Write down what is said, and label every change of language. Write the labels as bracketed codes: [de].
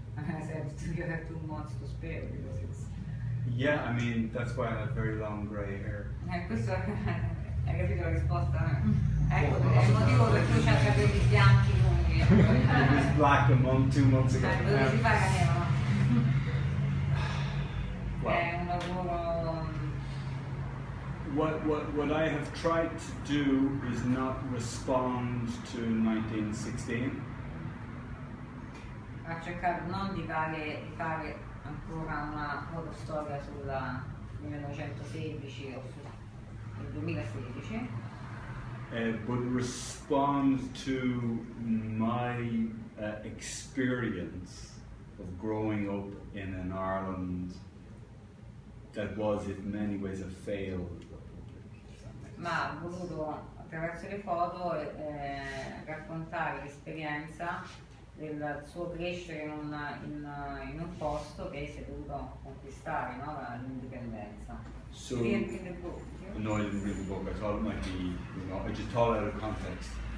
[en] And I said, do you have 2 months to spare because it's... Yeah, I mean that's why I have very long grey hair. [it] Questo hai capito la risposta? Ecco, è il motivo per cui c'ha i capelli bianchi lunghi. [en] It was black 2 months ago. [it] Dove si fa la nera? [en] Wow. [it] È un lavoro... [en] What I have tried to do is not respond to 1916. [it] Ha cercato non di fare ancora una fotostoria sulla 1916 o sul 2016, [en] but respond to my experience of growing up in an Ireland that was in many ways a failed republic. [it] Ma ha voluto attraverso le foto raccontare l'esperienza del suo crescere in un posto che si è dovuto conquistare, no? L'indipendenza. [en] So, no, I didn't read the book. I thought it might be, I just thought out of context.